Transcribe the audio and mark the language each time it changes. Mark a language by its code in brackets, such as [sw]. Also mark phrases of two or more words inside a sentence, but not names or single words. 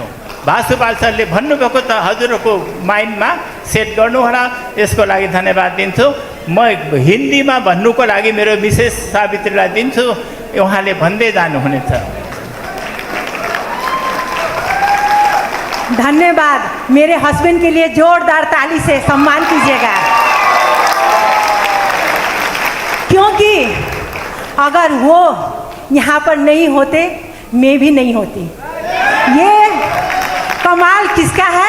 [ne] भासुपाल सरले भन्नुभएको त हजुरहरूको माइन्डमा सेट गर्नु होला, यसको लागि धन्यवाद दिन्छु। म हिन्दीमा भन्नुको लागि मेरो विशेष सावित्रीलाई दिन्छु, उहाँले भन्दै जानुहुनेछ। धन्यवाद। [hi] मेरे हस्बैंड के लिए जोरदार ताली से सम्मान कीजिएगा, क्योंकि अगर वो यहाँ पर नहीं होते मैं भी नहीं होती। ये कमाल किसका है?